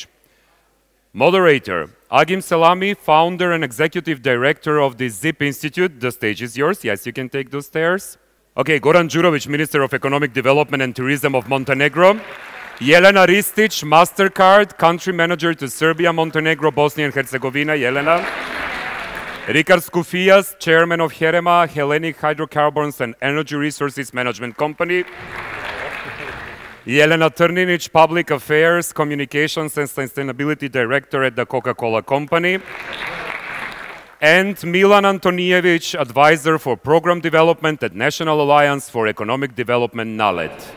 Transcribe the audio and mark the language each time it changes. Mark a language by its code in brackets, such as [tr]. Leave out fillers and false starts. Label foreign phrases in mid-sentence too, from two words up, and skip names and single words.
[en] Moderator, Agim Selami, founder and executive director of the ZIP Institute. The stage is yours. Yes, you can take those stairs. Okay, Goran Đurović, Minister of Economic Development and Tourism of Montenegro. Jelena Ristić, Mastercard, country manager to Serbia, Montenegro, Bosnia and Herzegovina. Jelena. Rikard Scoufias, chairman of HEREMA, Hellenic Hydrocarbons and Energy Resources Management Company. Jelena Trninić, public affairs, communications and sustainability director at the Coca-Cola company. And Milan Antonijević, advisor for program development at National Alliance for Economic Development, NALED.